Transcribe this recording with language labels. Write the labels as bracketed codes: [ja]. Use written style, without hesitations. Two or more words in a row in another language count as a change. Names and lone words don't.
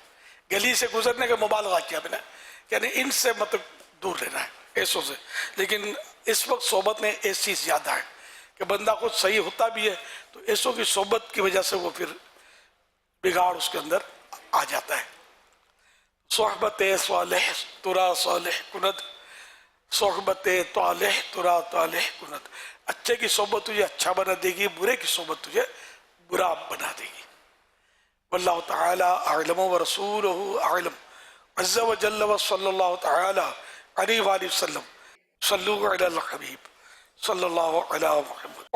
[ur] گلی سے گزرنے کا مبالغہ کیا میں نے، یعنی ان سے مطلب دور رہنا ہے، ایسوں سے۔ لیکن اس وقت صحبت میں ایسی زیادہ ہے کہ بندہ خود صحیح ہوتا بھی ہے تو ایسوں کی صحبت کی وجہ سے وہ پھر بگاڑ اس کے اندر آ جاتا ہے۔ [fa] صحبت صالح ترا صالح کند، صحبت طالح ترا طالح کند۔ [ur] اچھے کی صحبت تجھے اچھا بنا دے گی، برے کی صحبت تجھے برا بنا دے گی۔ [ar] واللہ تعالی اعلم ورسولہ اعلم، عز و جل و صلی اللہ تعالی علیہ وآلہ وسلم۔ صلو علی الحبیب صلی اللہ علی محمد۔